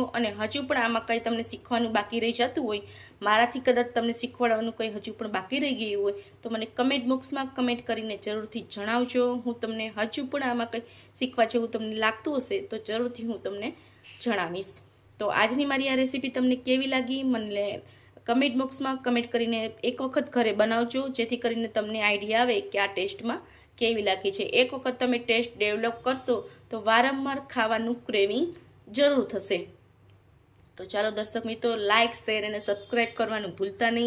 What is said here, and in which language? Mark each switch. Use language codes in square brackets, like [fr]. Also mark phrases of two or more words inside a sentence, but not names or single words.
[gu] અને હજુ પણ આમાં કંઈ તમને શીખવાનું બાકી રહી જતું હોય, મારાથી કદાચ તમને શીખવાડવાનું કંઈ હજુ પણ બાકી રહી ગયું હોય તો મને [en] comment box [gu] માં કમેન્ટ કરીને જરૂરથી જણાવજો। હું તમને હજુ પણ આમાં કંઈ શીખવા જેવું તમને લાગતું હશે તો જરૂરથી હું તમને જણાવીશ। તો આજની મારી આ રેસીપી તમને કેવી લાગી મને [en] comment boxમાં [gu] કમેન્ટ કરીને એક વખત ઘરે બનાવજો, જેથી કરીને તમને આઈડિયા આવે કે આ ટેસ્ટમાં કેવી લાગી છે. એક વખત તમે [en] taste develop [gu] કરશો તો વારંવાર ખાવાનું ક્રેવિંગ જરૂર થશે. તો ચાલો દર્શક મિત્રો, લાઇક, શેર અને સબસ્ક્રાઈબ કરવાનું ભૂલતા નહીં.